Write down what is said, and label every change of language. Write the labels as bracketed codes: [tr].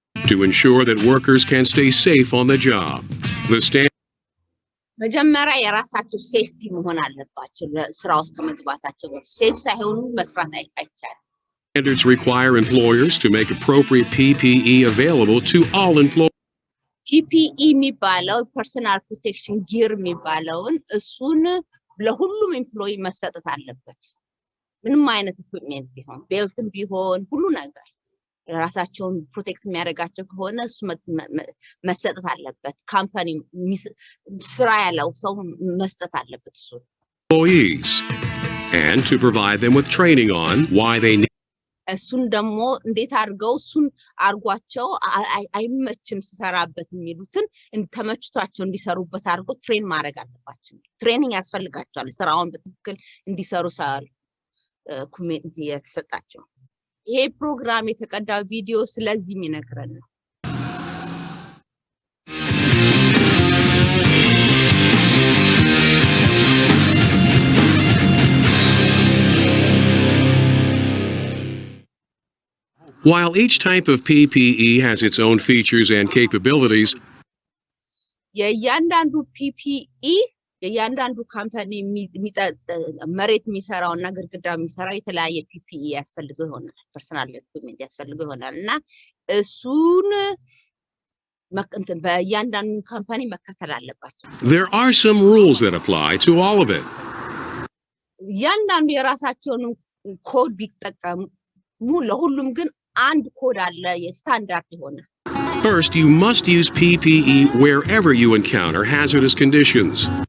[en] to ensure that workers can stay safe on the job. The [am] መጀመሪያ የራሳቸው ሴፍቲ መሆን አለባቸው ለስራው ውስጥ ከመግባታቸው ሴፍ ሳይሆኑ መስራት አይቻልም [en] standards require employers to make appropriate PPE available to all employees. [am] PPE የሚባለው ፐርሰናል ፕሮቴክሽን ጊር የሚባለውን እሱን ለሁሉም ኤምፕሎይ መሰጠት አለበት ምንም አይነት ኢኩዊፕመንት ቢሆን ቤልትም ቢሆን ሁሉ ነገር ራሳቸውን ፕሮቴክት የሚያደርጋቸው ከሆነ እሱ መሰጠት አለበት ካምፓኒ ስራ ያለው ሰው መስጠት አለበት እሱ [en] employees and to provide them with training on why they need [am] እሱን ደግሞ እንዴት አድርገው እሱን አርጓቸው አይመችም ሲሰራበት የሚሉትን ተመችቷቸው እንዲሰሩበት አድርጎ ትሬን ማድረግ አለባቸው ትሬኒንግ ያስፈልጋቸዋል ስራውን በትክክል እንዲሰሩ ሳል ኮሚኒቲ የተሰጣቸው ይሄ ፕሮግራም የተቀዳው ቪዲዮ ስለዚህ የሚነግረን ነው [en] While each type of PPE has its own features and capabilities, [am] የእያንዳንዱ PPE የእያንዳንዱ ካምፓኒ መሬት የሚሰራውና ግድግዳ የሚሰራው የተለያየ PPE ያስፈልገው ይሆናል ፐርሰናል ኢኩዊፕመንት ያስፈልገው ይሆናልና እሱን በእያንዳንዱ ካምፓኒ መከተል አለባቸው [en] there are some rules that apply to all of it. [am] እያንዳንዱ የራሳቸውን ኮድ ቢጠቀሙ ለሁሉም ግን አንድ ኮድ አለ የስታንዳርድ ይሆናል [en] First, you must use PPE wherever you encounter hazardous conditions.